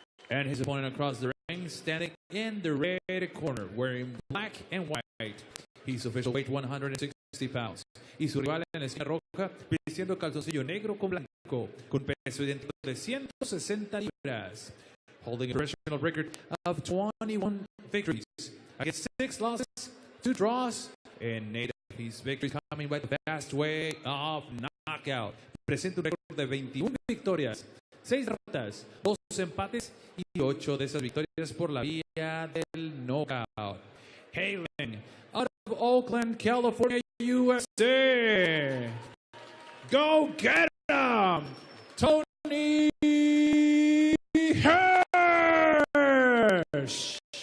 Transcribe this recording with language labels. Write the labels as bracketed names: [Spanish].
[English] And his opponent across the ring, standing in the red corner, wearing black and white. He's official weight 160 pounds. [Spanish] Y su rival en la esquina roja, vistiendo calzoncillo negro con blanco, con peso idéntico de 160 libras. [English] Holding a professional record of 21 victories against 6 losses, 2 draws, and 8 of his victories coming by the fast way of knockout. [Spanish] Presenta un récord de 21 victorias, 6 derrotas, 2 empates y 8 de esas victorias por la vía del knockout. [English] Hailing out of Oakland, California, USA. Go get him, Tony Hirsch.